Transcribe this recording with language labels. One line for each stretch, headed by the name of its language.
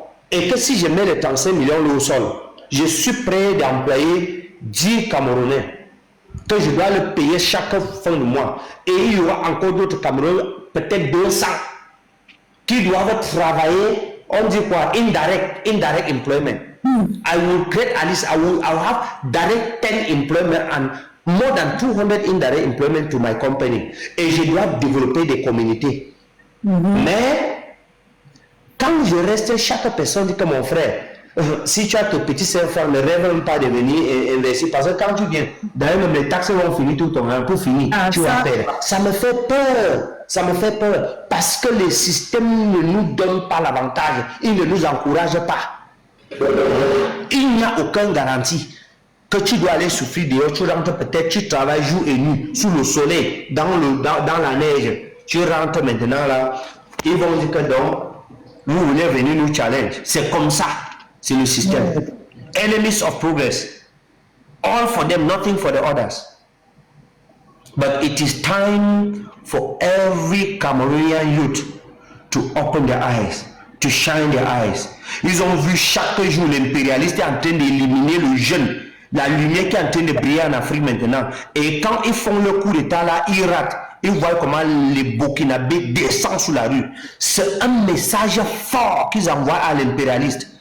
French: Et que si je mets les 35 millions au sol, je suis prêt d'employer 10 Camerounais que je dois le payer chaque fin de mois. Et il y aura encore d'autres Camerounais, peut-être 200, qui doivent travailler, on dit quoi,
English: indirect employment. I will create at least, I will have direct 10 employment and more than 200 indirect employment to my company.
French: Et je dois développer des communautés. Mais quand je reste, chaque personne dit que mon frère, si tu as tes petits enfants, ne rêve même pas de venir investir. Parce que quand tu viens, d'ailleurs même les taxes vont finir tout ton temps, pour finir, tu vas perdre. Ça me fait peur. Ça me fait peur. Parce que le système ne nous donne pas l'avantage. Il ne nous encourage pas. Il n'y a aucune garantie que tu dois aller souffrir dehors. Tu rentres peut-être, tu travailles jour et nuit, sous le soleil, dans la neige. Tu rentres maintenant là, ils vont dire que donc, vous voulez venir nous challenge. C'est comme ça. C'est le système.
English: Enemies of progress. All for them, nothing for the others. But it is time for every Cameroonian youth to open their eyes, to shine their eyes.
French: Ils ont vu chaque jour l'impérialiste est en train d'éliminer le jeune. La lumière qui est en train de briller en Afrique maintenant. Et quand ils font le coup d'état là, ils ratent. Ils voient comment les Burkinabés descendent sous la rue. C'est un message fort qu'ils envoient à l'impérialiste.